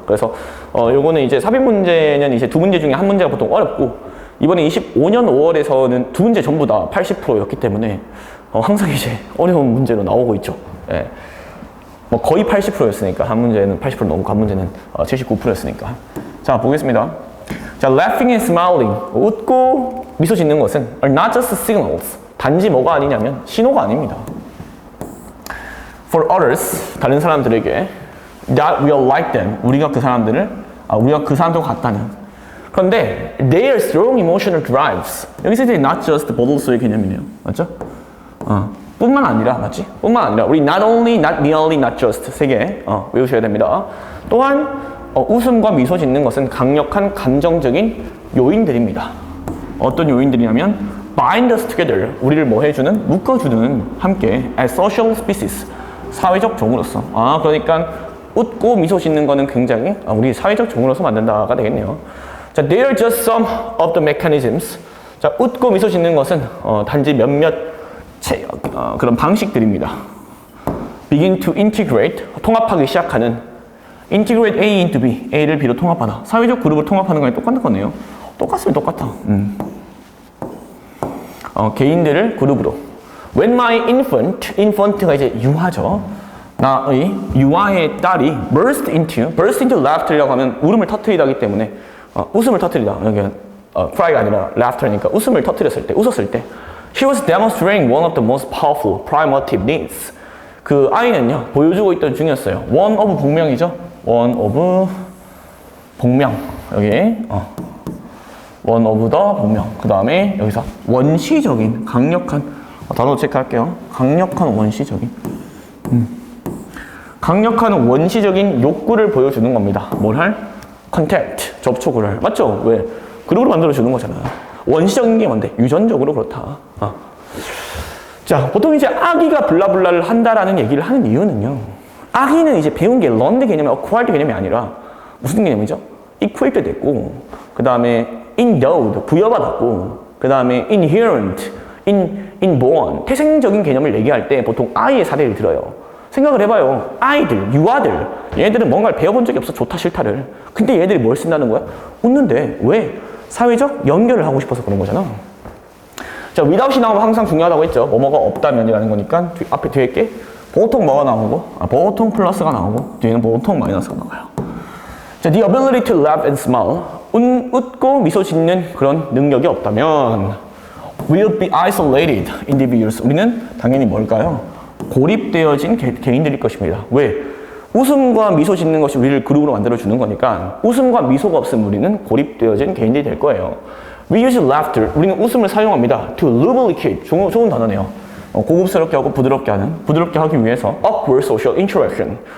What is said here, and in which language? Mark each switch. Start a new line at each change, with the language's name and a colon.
Korean: 그래서 요거는 이제 삽입 문제는 이제 두 문제 중에 한 문제가 보통 어렵고, 이번에 25년 5월에서는 두 문제 전부 다 80%였기 때문에 항상 이제 어려운 문제로 나오고 있죠. 예. 뭐 거의 80%였으니까 한 문제는 80% 넘고 한 문제는 79%였으니까. 자, 보겠습니다.
English: 자, laughing and smiling,
Korean: 웃고 미소 짓는 것은
English: are not just signals.
Korean: 단지 뭐가 아니냐면 신호가 아닙니다.
English: For others,
Korean: 다른 사람들에게
English: that we are like them,
Korean: 우리가 그 사람들과 같다는.
English: 그런데 they are strong emotional drives.
Korean: 여기서 이제 not just 보도소의 개념이네요. 맞죠? 뿐만 아니라, 맞지? 뿐만 아니라 우리 not only, not merely, not just 세 개 외우셔야 됩니다. 또한 웃음과 미소 짓는 것은 강력한 감정적인 요인들입니다. 어떤 요인들이냐면
English: bind us together,
Korean: 우리를 뭐 해주는? 묶어주는, 함께
English: as social species,
Korean: 사회적 종으로서. 그러니까 웃고 미소 짓는 거는 굉장히 우리 사회적 종으로서 만든다가 되겠네요.
English: 자, they are just some of the mechanisms.
Korean: 자, 웃고 미소 짓는 것은 단지 몇몇 그런 방식들입니다.
English: begin to integrate,
Korean: 통합하기 시작하는. integrate A into B, A를 B로 통합하다. 사회적 그룹을 통합하는 거랑 똑같은 거네요. 똑같으면 똑같아. 개인들을 그룹으로. When my infant가 이제 유아죠. 나의 유아의 딸이
English: burst into laughter
Korean: 라고 하면 울음을 터뜨리다기 때문에 웃음을 터뜨리다. 여기 cry가 아니라 laughter니까 웃음을 터뜨렸을 때, 웃었을 때.
English: She was demonstrating one of the most powerful primitive needs.
Korean: 그 아이는요, 보여주고 있던 중이었어요. one of 복명이죠. one of 복명. 여기 one of the 복명. 그 다음에 여기서 원시적인, 강력한, 단어 체크할게요. 강력한 원시적인. 강력한 원시적인 욕구를 보여주는 겁니다. 뭘 할? contact, 접촉을 할. 맞죠? 왜? 그룹으로 만들어주는 거잖아. 원시적인 게 뭔데? 유전적으로 그렇다. 자, 보통 이제 아기가 블라블라를 한다라는 얘기를 하는 이유는요. 아기는 이제 배운 게 learned 개념이 acquired 개념이 아니라 무슨 개념이죠? equipped 됐고, 그 다음에 endowed, 부여받았고, 그 다음에 inherent, inborn, 태생적인 개념을 얘기할 때 보통 아이의 사례를 들어요. 생각을 해봐요. 아이들, 유아들, 얘네들은 뭔가를 배워본 적이 없어. 좋다 싫다를. 근데 얘네들이 뭘 쓴다는 거야? 웃는데. 왜? 사회적 연결을 하고 싶어서 그런 거잖아. 자, without이 나오면 항상 중요하다고 했죠. 뭐뭐가 없다면이라는 거니까 앞에 뒤에 게 보통 뭐가 나오고, 보통 플러스가 나오고, 뒤에는 보통 마이너스가 나와요.
English: 자, the ability to laugh and smile,
Korean: 웃고 미소 짓는 그런 능력이 없다면
English: will be isolated individuals.
Korean: 우리는 당연히 뭘까요? 고립되어진 개인들일 것입니다. 왜? 웃음과 미소 짓는 것이 우리를 그룹으로 만들어주는 거니까 웃음과 미소가 없으면 우리는 고립되어진 개인들이 될 거예요.
English: We use laughter.
Korean: 우리는 웃음을 사용합니다.
English: To lubricate.
Korean: 좋은 단어네요. 고급스럽게 하고 부드럽게 하기 위해서
English: awkward social interaction.